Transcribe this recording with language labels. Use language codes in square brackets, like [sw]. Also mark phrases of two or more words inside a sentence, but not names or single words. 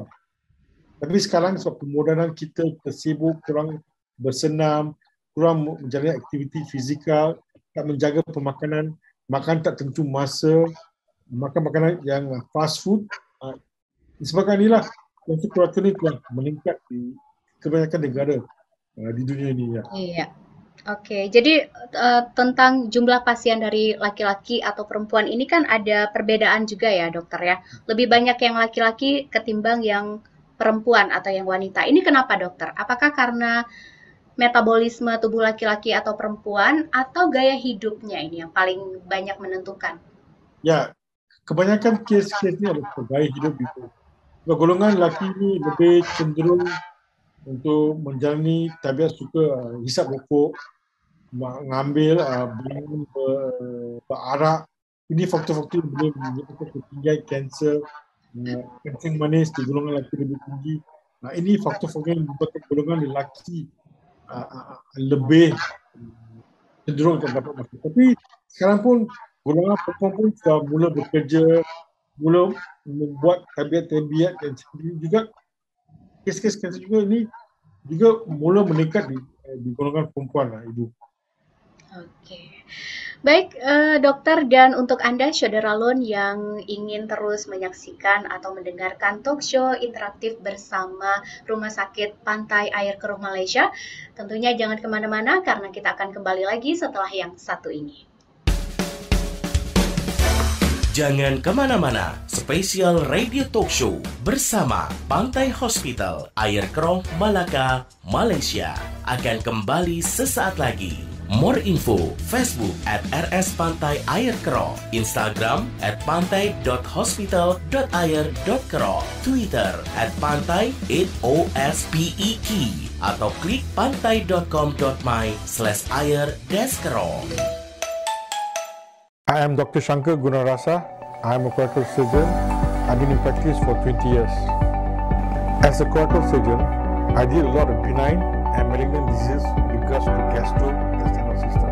[ms] Tapi sekarang sebab kemudahan kita tersibuk, kurang bersenam, kurang menjalani aktiviti fizikal, tak menjaga pemakanan, makan tak tentu masa, makan makanan yang [en] fast food. [ms] Disebabkan inilah kanser kolorektal ini telah meningkat di kebanyakan negara di dunia ini. Ya. Iya. [id] Oke, jadi tentang jumlah pasien dari laki-laki atau perempuan ini kan ada perbedaan juga ya dokter ya. Lebih banyak yang laki-laki ketimbang yang perempuan atau yang wanita. Ini kenapa dokter? Apakah karena metabolisme tubuh laki-laki atau perempuan atau gaya hidupnya ini yang paling banyak menentukan? [ms] Ya, kebanyakan kes-kes ini adalah gaya hidup itu. Golongan lelaki ini lebih cenderung untuk menjalani tabiat suka hisap rokok, mengambil, berarak. Ini faktor-faktor yang boleh menyebabkan ketinggian kanser, kencing manis di golongan lelaki lebih tinggi. Ini faktor-faktor yang menyebabkan golongan lelaki lebih cenderung untuk dapat masalah. Tapi sekarang pun golongan perempuan pun sudah mula bekerja, mula membuat tabiat-tabiat dan juga kes-kes kanser juga ini juga mula meningkat di golongan perempuan lah, Ibu. [id] Oke. Baik, dokter, dan untuk Anda, saudara Lon yang ingin terus menyaksikan atau mendengarkan [en] talk show [id] interaktif bersama Rumah Sakit Pantai Air Keruh Malaysia, tentunya jangan kemana-mana karena kita akan kembali lagi setelah yang satu ini. Jangan kemana-mana, spesial [en] radio talk show [id] bersama Pantai Hospital Air Keroh Malaka, Malaysia akan kembali sesaat lagi. [en] More info, [id] Facebook @RS Pantai Air Keroh, Instagram @pantai.hospital.air.keroh, Twitter @pantai8ospek, atau klik pantai.com.my/air-keroh. [en] I am Dr. Shankar Gunarasa. I am a colorectal surgeon. I've been in practice for 20 years. As a colorectal surgeon, I deal a lot of benign and malignant diseases with regards to the gastrointestinal system.